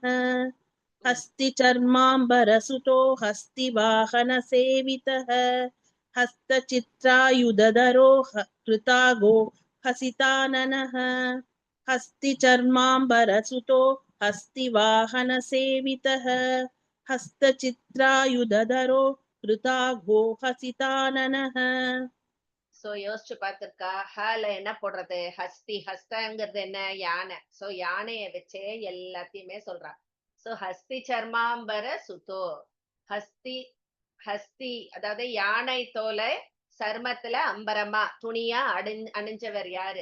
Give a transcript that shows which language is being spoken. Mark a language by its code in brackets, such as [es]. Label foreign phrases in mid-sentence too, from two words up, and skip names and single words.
[sa] हस्ति चर्मांबर सुतो हस्ति वाहन सेवितः हस्तचित्रायुधधरो हृताघो हसिताननः. हस्ति चर्मांबरसुतो हस्ति वाहन सेवितः हस्तचित्रायुधधरो हृताघो हसिताननः. [ta] சோ யோசிச்சு பார்த்திருக்கா? ஹால என்ன போடுறது? ஹஸ்தி. ஹஸ்தங்கிறது என்ன? யானை. சோ யானைய வச்சே எல்லாத்தையுமே சொல்றா. சோ [sa] हस्ति चर्माम्बर सुतो. [ta] ஹஸ்தி ஹஸ்தி அதாவது யானை தோலை சர்மத்துல அம்பரமா துணியா அணிஞ்சவர் யாரு?